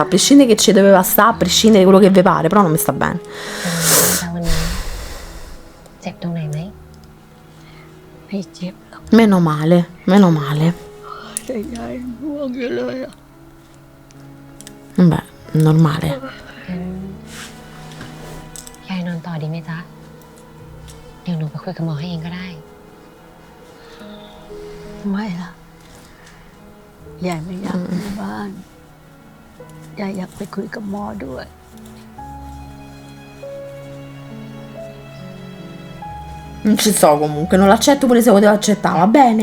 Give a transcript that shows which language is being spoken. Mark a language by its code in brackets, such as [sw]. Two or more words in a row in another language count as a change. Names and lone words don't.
[it] A prescindere che ci doveva stare, a prescindere di quello che vi pare, però non mi sta bene. [th] แต่วันนี้เจ็บตรงไหนไหม ไม่เจ็บหรอก [it] Meno male, meno male. [th] แต่ยายห่วงอยู่เลยอะ [it] Beh, normale. [th] งั้นยายนอนต่อดีไหมจ๊ะ เดี๋ยวหนูไปคุยกับหมอให้เองก็ได้ ไม่ล่ะยายไม่อยากอยู่บ้านยายอยากไปคุยกับหมอด้วย [it] Non ci sto comunque, non l'accetto pure se potevo accettare, va bene?